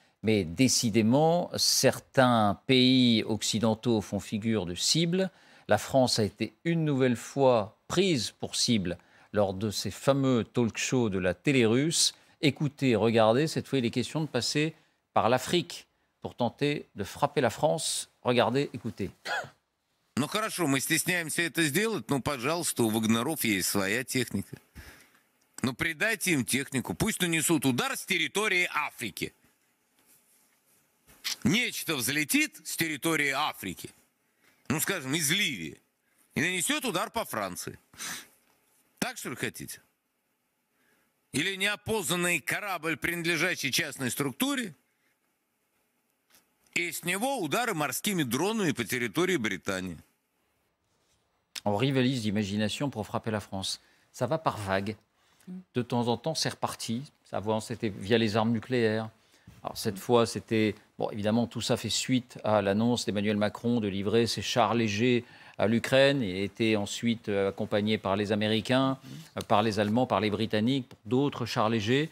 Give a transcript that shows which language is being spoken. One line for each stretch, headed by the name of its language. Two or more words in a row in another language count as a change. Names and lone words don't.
French: Mais décidément, certains pays occidentaux font figure de cible. La France a été une nouvelle fois prise pour cible lors de ces fameux talk-shows de la télé russe. Écoutez, regardez, cette fois il est question de passer par l'Afrique pour tenter de frapper la France. Regardez, écoutez.
Russian: Ну хорошо, мы стесняемся это сделать, но, пожалуйста, у Вагнеров есть своя техника. Но придайте им технику, пусть нанесут удар с территории Африки. Нечто взлетит с территории Африки, ну, скажем, из Ливии, и нанесет удар по Франции. Так, что ли, хотите? Или неопознанный корабль, принадлежащий частной структуре, и с него удары морскими дронами по территории Британии.
French: On rivalise d'imagination pour frapper la France. Ça va par vagues. De temps en temps, c'est reparti. Avant, c'était via les armes nucléaires. Alors, cette fois, c'était... Bon, évidemment, tout ça fait suite à l'annonce d'Emmanuel Macron de livrer ses chars légers à l'Ukraine et était ensuite accompagné par les Américains, par les Allemands, par les Britanniques, pour d'autres chars légers.